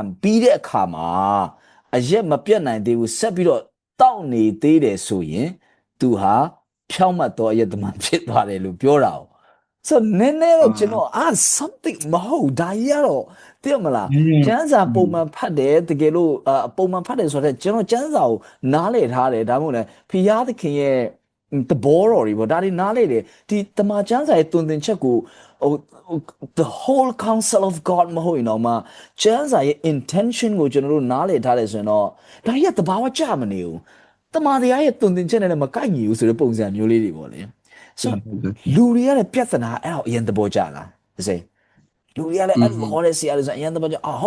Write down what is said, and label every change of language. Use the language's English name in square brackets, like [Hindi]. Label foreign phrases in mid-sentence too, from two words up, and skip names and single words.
[Burmese] ပြီးတဲ့အခါမှာအယက်မပြတ်နိုင်သေးဘူးဆက်ပြီးတော့တောက်နေသေးတယ်ဆိုရင်သူဟာဖြောင့်မတ်သောအယက်သမားဖြစ်သွားတယ်လို့ပြောတာ။ဆိုနည်းနည်းတော့ကျွန်တော်something မဟုတ်ဒါကြီးကတော့သိရမလားကျမ်းစာပုံမှန်ဖတ်တယ်တကယ်လို့ပုံမှန်ဖတ်တယ်ဆိုတော့ကျွန်တော်ကျမ်းစာကိုနားလည်ထားတယ်ဒါမှမဟုတ်လဲဖျားသခင်ရဲ့တဘောတော်တွေပေါ့ဒါတွေနားလေတယ်ဒီတမန်ကျမ်းစာရဲ့တွင်တင်ချက်ကို [English] the whole counsel of God [Burmese] မဟုတ်ရင်တော့မှကျမ်းစာရဲ့ intention ကိုကျွန်တော်တို့နားလေထားတယ်ဆိုရင်တော့ဒါကြီးကတဘာဝကြမနေဘူးတမန်တရားရဲ့တွင်တင်ချက်နဲ့လည်းမကိုက်ညီဘူးဆိုတဲ့ပုံစံမျိုးလေးတွေပေါ့လေဆိုလူတွေကလည်းပြဿနာအဲ့တော့အရင်သဘောကျလားသိစေလူတွေကလည်းအဲ့လိုခေါ်တဲ့ဆရာတွေဆိုအရင်သဘောကျဟုတ်